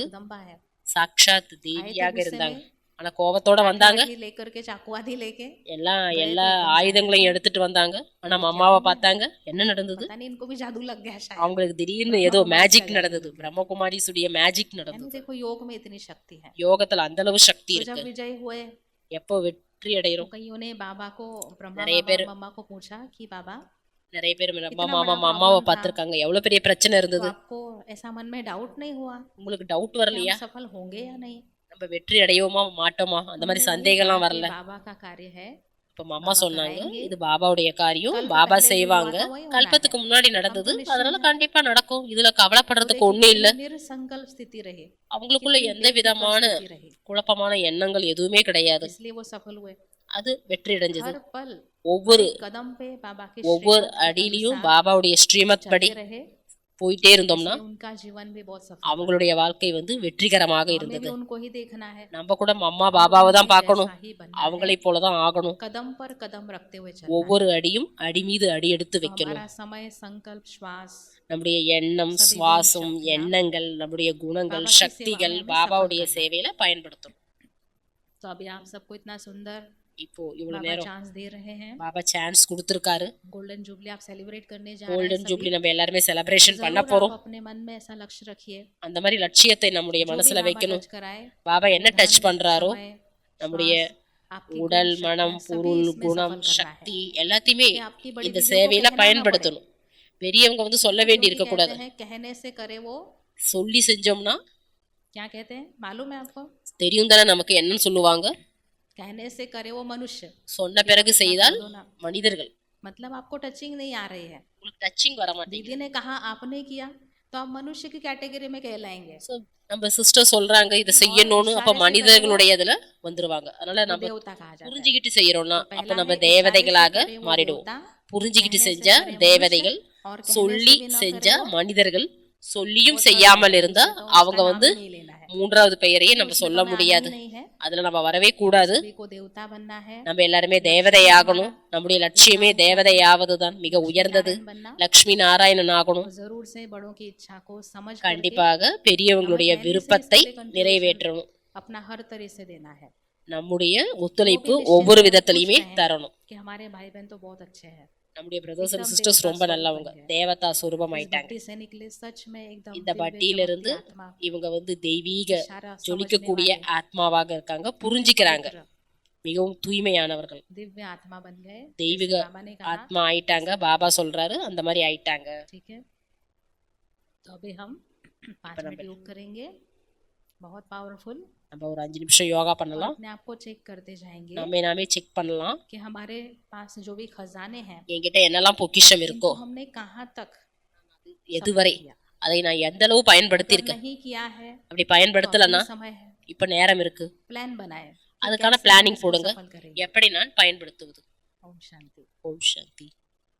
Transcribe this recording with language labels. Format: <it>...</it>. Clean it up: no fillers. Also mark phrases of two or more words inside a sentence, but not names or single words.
<hi>जगदम्बा है।</hi> <ta>சாக்ஷாத்</ta> <hi>आए थे</hi> <ta>தேவியாக</ta> <hi>गुस्से</hi> <ta>இருந்தாங்க.</ta> <hi>में,</hi> <ta>ஆனா கோவத்தோட வந்தாங்க.</ta> <hi>लाठी लेकर के, चाकू आदि लेके,</hi> <ta>எல்லா ஆயுதங்களையும் எடுத்துட்டு வந்தாங்க. ஆனா மம்மாவை பார்த்தாங்க. என்ன நடந்தது?</ta> <hi>पता नहीं इनको भी जादू लग गया शायद।</hi> <ta>அவங்களுக்கு திடீர்னு ஏதோ மேஜிக் நடந்தது. பிரம்மகுமாரிசுடைய மேஜிக்</ta> <hi>यानी</hi> <ta>நடந்தது.</ta> <hi>देखो योग में इतनी शक्ति है।</hi> <ta>யோகத்துல அந்த அளவு சக்தி</ta> <hi>तो</hi> <ta>இருக்கு.</ta> <hi>जब विजय हुए,</hi> <ta>எப்போ வெற்றி</ta> <hi>तो</hi> <ta>அடைகிறோம்?</ta> <hi>कईयों ने बाबा को, ब्रह्मा</hi> <ta>நிறைய</ta> <hi>बाबा</hi> <ta>பேர்</ta> <hi>मम्मा को पूछा कि बाबा,</hi> <ta>நிறைய பேர்</ta> <hi>इतना</hi> <ta>மாமா</ta> <hi>बड़ा</hi> <ta>அம்மாவை</ta> <hi>problem था,</hi> <ta>பார்த்திருக்காங்க. எவ்வளவு பெரிய பிரச்சனை</ta> <hi>तो</hi> <ta>இருந்தது.</ta> <hi>आपको ऐसा मन में डाउट नहीं हुआ</hi> <ta>உங்களுக்கு டவுட்</ta> <hi>कि</hi> <ta>வரலையா?</ta> <hi>हम सफल होंगे या नहीं?</hi> <ta>நம்ம வெற்றி அடையோமா மாட்டோமா அந்த மாதிரி</ta> <hi>उन्होंने</hi> <ta>சந்தேகம்லாம்</ta> <hi>कहा कि</hi> <ta>வரல.</ta> <hi>बाबा का कार्य है,</hi> <ta>இப்ப மாமா</ta> <hi>बाबा</hi> <ta>சொன்னாங்க</ta> <hi>कराएंगे।</hi> <ta>இது பாபாவுடைய காரியம்,</ta> <hi>कल्प</hi> <ta>பாபா</ta> <hi>पहले जो</hi> <ta>செய்வாங்க.</ta> <hi>हुआ था वही होना</hi> <ta>கல்பத்துக்கு</ta> <hi>है।</hi> <ta>முன்னாடி நடந்தது,</ta> <hi>हमको निश्चिंत</hi> <ta>அதனால</ta> <hi>है।</hi> <ta>கண்டிப்பா நடக்கும். இதுல</ta> <hi>तो</hi> <ta>கவலைப்படுறதுக்கு</ta> <hi>देखिए,</hi> <ta>ஒண்ணும் இல்ல.</ta> <hi>निरसंकल्प स्थिति रहे,</hi> <ta>அவங்களுக்குள்ள</ta> <hi>कितनी</hi> <ta>எந்த</ta> <hi>बेफिक्र</hi> <ta>விதமான</ta> <hi>स्थिति रही,</hi> <ta>குழப்பமான எண்ணங்கள் எதுவுமே கிடையாது.</ta> <hi>इसलिए वो सफल हुए।</hi> <ta>அது வெற்றி அடைஞ்சது.</ta> <hi>हर पल,</hi> <ta>ஒவ்வொரு</ta> <hi>हर कदम पे बाबा के</hi> <ta>ஒவ்வொரு</ta> <hi>श्रीमत के</hi> <ta>அடியிலையும்</ta> <hi>अनुसार</hi> <ta>பாபாவுடைய ஸ்ரீமத் படி</ta> <hi>चलते रहे,</hi> <ta>போயிட்டே இருந்தோம்னா</ta> <hi>इसलिए उनका जीवन भी बहुत सफल।</hi> <ta>அவங்களுடைய வாழ்க்கை வந்து வெற்றிகரமாக</ta> <hi>हमें भी</hi> <ta>இருந்தது.</ta> <hi>उनको ही देखना है,</hi> <ta>நம்ம கூட அம்மா பாபாவை தான் பார்க்கணும்.</ta> <hi>जैसा ही बनना</hi> <ta>அவங்களை</ta> <hi>है,</hi> <ta>போலதான் ஆகணும்.</ta> <hi>कदम पर कदम रखते हुए चलना है।</hi> <ta>ஒவ்வொரு அடியும் அடி மீது அடி எடுத்து</ta> <hi>तो</hi> <ta>வைக்கணும்.</ta> <hi>हमारा समय, संकल्प, श्वास,</hi> <ta>நம்முடைய எண்ணம், சபை சுவாசம், குண சக்தியா, எண்ணங்கள், நம்முடைய குணங்கள்,</ta> <hi>பாபா की</hi> <ta>சக்திகள்</ta> <hi>सेवा में हमें</hi> <ta>பாபாவுடைய</ta> <hi>सफल</hi> <ta>சேவையில பயன்படுத்தணும்.</ta> <hi>तो अभी आप सबको इतना सुंदर</hi> <ta>இப்போ இவ்வளவு</ta> <hi>बाबा</hi> <ta>நேரம்</ta> <hi>चांस दे रहे हैं।</hi> <ta>பாபா சான்ஸ் கொடுத்திருக்காரு.</ta> <en>golden jubilee</en> <hi>आप सेलिब्रेट करने जा रहे हैं</hi> <ta>கோல்டன்</ta> <hi>सभी।</hi> <ta>ஜூப்ளி நம்ம எல்லாருமே</ta> <hi>तो</hi> <ta>செலிப்ரேஷன் பண்ண</ta> <hi>जरूर</hi> <ta>போறோம்.</ta> <hi>आप अपने मन में ऐसा लक्ष्य रखिए,</hi> <ta>அந்த மாதிரி லட்சியத்தை நம்முடைய</ta> <hi>जो भी</hi> <ta>மனசுல</ta> <hi>बाबा</hi> <ta>வைக்கணும்.</ta> <hi>टच कराए,</hi> <ta>பாபா என்ன</ta> <hi>धन,</hi> <ta>டச் பண்றாரோ</ta> <hi>समय,</hi> <ta>நம்முடைய</ta> <hi>श्वास, आपकी</hi> <ta>உடல்,</ta> <hi>गुण,</hi> <ta>மனம்,</ta> <hi>शक्तियाँ, सभी</hi> <ta>பொருள்,</ta> <hi>इसमें</hi> <ta>குணம்,</ta> <hi>सफल करना है।</hi> <ta>சக்தி எல்லாத்தையுமே</ta> <hi>कि आपकी बड़ी</hi> <ta>இந்த</ta> <hi>दीदियों को</hi> <ta>சேவையில</ta> <hi>कहना ना पड़े।</hi> <ta>பயன்படுத்தணும். பெரியவங்க வந்து சொல்ல வேண்டி</ta> <hi>जो भी</hi> <ta>இருக்க கூடாது.</ta> <hi>कहते हैं, कहने से करे वो,</hi> <ta>சொல்லி செஞ்சோம்னா</ta> <hi>क्या कहते हैं मालूम है आपको?</hi> <ta>தெரியும் தானே நமக்கு என்னன்னு சொல்லுவாங்க.</ta> <hi>कहने से करे वो मनुष्य,</hi> <ta>சொன்ன பிறகு செய்தால்</ta> <hi>दो ना,</hi> <ta>மனிதர்கள்.</ta> <hi>मतलब आपको टचिंग नहीं आ रही है।</hi> <ta>உங்களுக்கு டச்சிங் வர மாட்டேங்குது.</ta> <hi>दीदी ने कहा आपने किया तो आप मनुष्य की कैटेगरी में कहलाएंगे,</hi> <ta>So, நம்ம சிஸ்டர் சொல்றாங்க இதை செய்யணும்னு, அப்ப மனிதர்களுடைய இதுல வந்துருவாங்க. அதனால</ta> <hi>वो</hi> <ta>நம்ம</ta> <hi>देवता कहा जाता है।</hi> <ta>புரிஞ்சுக்கிட்டு செய்யறோம்னா</ta> <hi>तो</hi> <ta>அப்ப</ta> <hi>पहला</hi> <ta>நம்ம</ta> <hi>है इशारे से</hi> <ta>தேவதைகளாக</ta> <hi>करे वो</hi> <ta>மாறிடுவோம்.</ta> <hi>देवता,</hi> <ta>புரிஞ்சுக்கிட்டு</ta> <hi>कहने से</hi> <ta>செஞ்சா</ta> <hi>करे</hi> <ta>தேவதைகள்,</ta> <hi>मनुष्य और कहने</hi> <ta>சொல்லி</ta> <hi>से भी न</hi> <ta>செஞ்சா</ta> <hi>करे वो,</hi> <ta>மனிதர்கள், சொல்லியும்</ta> <hi>वो</hi> <ta>செய்யாமல்</ta> <hi>थर्ड</hi> <ta>இருந்தா</ta> <hi>है, तो</hi> <ta>அவங்க</ta> <hi>उसका</hi> <ta>வந்து</ta> <hi>नाम ही नहीं लेना है।</hi> <ta>மூன்றாவது பெயரையே நம்ம</ta> <hi>उसमें</hi> <ta>சொல்ல</ta> <hi>तो हमें आना</hi> <ta>முடியாது.</ta> <hi>ही नहीं है।</hi> <ta>அதுல நம்ம வரவே கூடாது.</ta> <hi>सभी को देवता बनना है,</hi> <ta>நம்ம எல்லாருமே</ta> <hi>लक्ष्मी</hi> <ta>தேவதையாகணும்.</ta> <hi>हमारा</hi> <ta>நம்முடைய லட்சியமே தேவதையாவதுதான், மிக</ta> <hi>लक्ष्मी</hi> <ta>உயர்ந்தது.</ta> <hi>नारायण बनना,</hi> <ta>லக்ஷ்மி நாராயணன் ஆகணும்.</ta> <hi>और जरूर से बड़ों की इच्छा को समझ करके</hi> <ta>கண்டிப்பாக பெரியவங்களுடைய</ta> <hi>हमें पहले से</hi> <ta>விருப்பத்தை</ta> <hi>इसके लिए contribution</hi> <ta>நிறைவேற்றணும்.</ta> <hi>अपना हर तरह से देना है</hi> <ta>நம்முடைய</ta> <hi>वो</hi> <ta>ஒத்துழைப்பு</ta> <hi>भी</hi> <ta>ஒவ்வொரு</ta> <hi>निश्चिंत</hi> <ta>விதத்திலையுமே</ta> <hi>खुश रहें</hi> <ta>தரணும்.</ta> <hi>कि हमारे भाई बहन तो बहुत अच्छे हैं,</hi> <ta>நம்முடைய</ta> <en>brothers and</en> <hi>एकदम</hi> <ta>சிஸ்டர்ஸ்</ta> <hi>देवता</hi> <ta>ரொம்ப</ta> <hi>स्वरूप</hi> <ta>நல்லவங்க,</ta> <hi>बन गए।</hi> <ta>தேவதா சுரூபம்</ta> <hi>इस</hi> <ta>ஆயிட்டாங்க.</ta> <hi>भट्टी से निकले सच में एकदम</hi> <ta>இந்த</ta> <hi>दिव्य</hi> <ta>பட்டியிலிருந்து</ta> <hi>चमकती आत्मा,</hi> <ta>இவங்க வந்து தெய்வீக</ta> <hi>इशारा समझने</hi> <ta>ஜொலிக்கக்கூடிய</ta> <hi>वाले,</hi> <ta>ஆத்மாவாக இருக்காங்க, புரிஞ்சுக்கிறாங்க,</ta> <hi>पवित्र</hi> <ta>மிகவும் தூய்மையானவர்கள்,</ta> <hi>दिव्य आत्मा बन गए,</hi> <ta>தெய்வீக</ta> <hi>जैसे बाबा ने कहा।</hi> <ta>ஆத்மா ஆயிட்டாங்க. பாபா சொல்றாரு அந்த மாதிரி ஆயிட்டாங்க.</ta> <hi>ठीक है, तो अभी हम 5 मिनट योग करेंगे, बहुत पावरफुल।</hi> <ta>நம்ம ஒரு 5 நிமிஷம் யோகா</ta> <hi>और</hi> <ta>பண்ணலாம்.</ta> <hi>अपने आप को चेक करते जाएंगे</hi> <ta>நாமே நாமே செக் பண்ணலாம்.</ta> <hi>कि हमारे पास जो भी खजाने हैं</hi> <ta>என்கிட்ட என்னெல்லாம் பொக்கிஷம் இருக்கோ,</ta> <hi>इनको हमने कहाँ तक</hi> <ta>எதுவரை</ta> <hi>किया,</hi> <ta>அதை நான் எந்த அளவு பயன்படுத்தி</ta> <hi>अगर</hi> <ta>இருக்கேன்.</ta> <hi>नहीं किया है</hi> <ta>அப்படி</ta> <hi>तो</hi> <ta>பயன்படுத்தலன்னா</ta> <hi>अभी समय है,</hi> <ta>இப்ப நேரம் இருக்கு,</ta> <hi>प्लान बनाए कि</hi> <ta>அதுக்கான</ta> <hi>कैसे हम</hi> <ta>பிளானிங்</ta> <hi>इसको</hi> <ta>போடுங்க.</ta> <hi>सफल करेंगे।</hi> <ta>எப்படி நான் பயன்படுத்துவது.</ta> <hi>ओम शांति।</hi> <ta>ஓம் சாந்தி.</ta>